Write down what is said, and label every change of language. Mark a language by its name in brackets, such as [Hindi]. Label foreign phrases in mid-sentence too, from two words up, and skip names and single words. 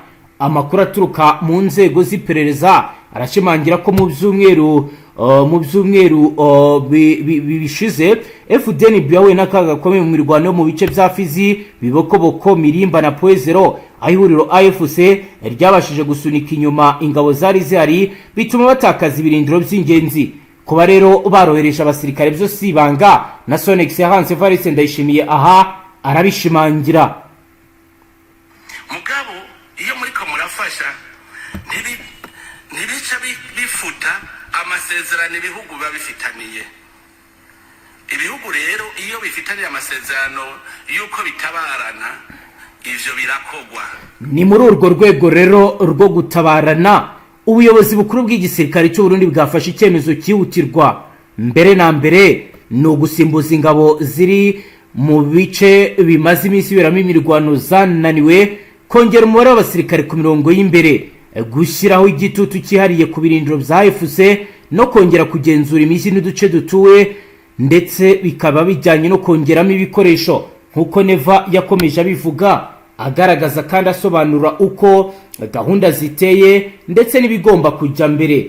[Kinyarwanda] Amakuru aturuka mu nzego z'iperereza arashimangira ko mu byumweru mu byumweru bishize FDN yahuye n'akaga gakomeye mu mirwano mu bice bya Fizi, Bibokoboko, Mirimba na Poezero, aho ihuriro AFC ryabashije gusunika inyuma ingabo zari zihari, bituma batakaza ibirindiro by'ingenzi. Kuba rero barohereje abasirikare byo sibanga na [French] Son Excellence [Kinyarwanda] Evariste Ndayishimiye aha arabishimangira. [Rundi] Mugabo iyo muri ko murafasha ntibica bifuta amasezerano ibihugu babifitaniye. Ibihugu rero iyo bifitaniye amasezerano yuko bitabarana, ivyo birakogwa. [Kinyarwanda] Ni muri urwo rwego rero rwo gutabarana ubuyobozi bukuru bw'igisirikare cy'u Burundi bwafashe icyemezo cyihutirwa mbere na mbere no gusimbuza ingabo ziri mu bice bimaze iminsi beramo imirwano zananiwe, kongera umubare w'abasirikare ku mirongo y'imbere, gushyiraho igitutu cyihariye ku birindiro bya AFC no kongera kugenzura imijyi n'uduce dutuwe, ndetse bikaba bijyanye no kongeramo ibikoresho nk'uko Neva yakomeje abivuga, agaragaza kandi asobanura uko gahunda ziteye ndetse n'ibigomba kujya mbere.